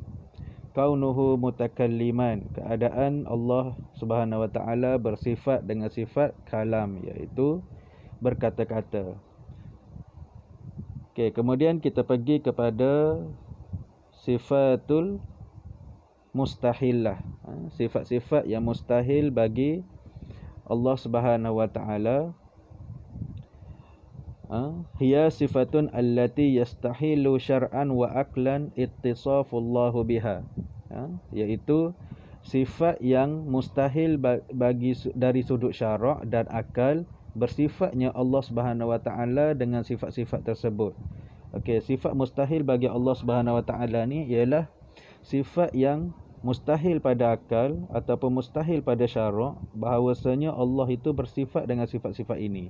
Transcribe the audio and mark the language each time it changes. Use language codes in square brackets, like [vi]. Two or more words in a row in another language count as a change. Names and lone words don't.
[ar] كونه متكلما, [ms] keadaan Allah [ar] سبحانه وتعالى [ms] bersifat dengan sifat kalam, iaitu berkata-kata. Okey, kemudian kita pergi kepada sifatul mustahillah, sifat-sifat yang mustahil bagi Allah [ar] سبحانه وتعالى. هي صفة التي يستحيل شرعا وعقلا اتصاف الله بها, [ms] iaitu sifat yang mustahil bagi dari sudut syarak dan akal, bersifatnya Allah [ar] سبحانه وتعالى [ms] dengan sifat-sifat tersebut. Okey, sifat mustahil bagi Allah [ar] سبحانه وتعالى [ms] ni ialah sifat yang mustahil pada akal ataupun mustahil pada syarak, bahawasanya Allah itu bersifat dengan sifat-sifat ini.